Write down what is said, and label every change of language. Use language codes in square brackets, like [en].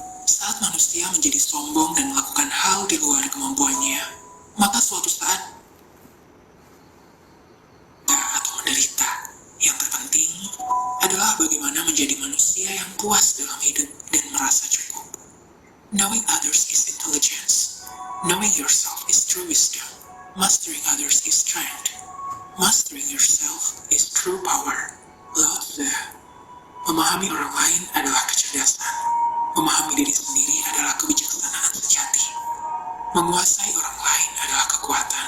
[id] Saat manusia menjadi sombong dan melakukan hal di luar kemampuannya, maka suatu saat atau menderita. Yang terpenting adalah bagaimana menjadi manusia yang puas dalam hidup dan merasa cukup. [en] Knowing others is intelligence. Knowing yourself is true wisdom. Mastering others is strength. Mastering yourself is true power. Lao Tzu. [id] Memahami orang lain adalah kecerdasan. Memahami diri sendiri adalah kebijaksanaan sejati. Menguasai orang lain adalah kekuatan.